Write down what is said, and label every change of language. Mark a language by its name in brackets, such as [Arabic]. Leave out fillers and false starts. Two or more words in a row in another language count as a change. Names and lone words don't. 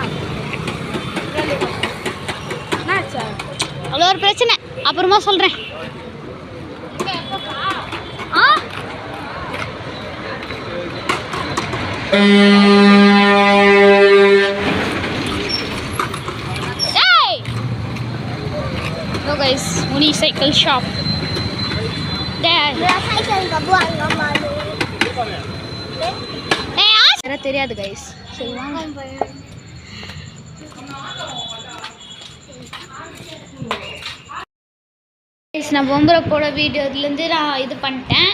[Tamil] நாச்சா அது ஒரு பிரச்சனை, அப்புறமா சொல்றேன். ஏய் [English] guys, unicycle shop. [Tamil] தெரியாது கைஸ். நான் பொம்பரை போட வீடியோலேருந்து நான் இது பண்ணிட்டேன்.